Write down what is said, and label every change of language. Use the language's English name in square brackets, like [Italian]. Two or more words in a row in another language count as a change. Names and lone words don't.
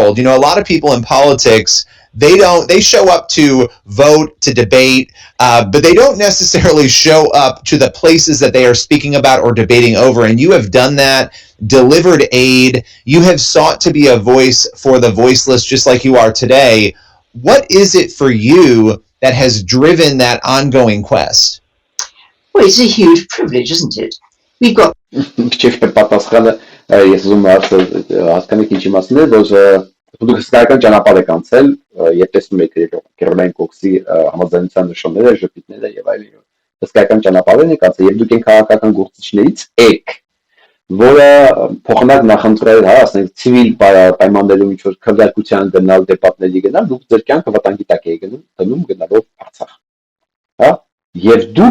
[English] You know, a lot of people in politics, they show up to vote, to debate, but they don't necessarily show up to the places that they are speaking about or debating over. And you have done that, delivered aid. You have sought to be a voice for the voiceless, just like you are today. What is it for you that has driven that ongoing quest? Well, it's a huge privilege, isn't it? We've got [Armenian] Դուք հսկայական ճանապարհ եք անցել, երբ տեսնում եք Քերոլայն Քոքսի համաձայնության նշանները, ժպիտները եւ այլն, հսկայական ճանապարհ եք անցել, եւ դուք այն քաղաքական գործիչներից եք, որը փոխանակ նախընտրել, հա, ասենք ցիվիլ պայմաններում ինչ որ քվեարկության գնալ, դեպատների գնալ, դուք ձեր կյանքը վտանգի տակ եք դնում գնալով Արցախ, հա, եւ դուք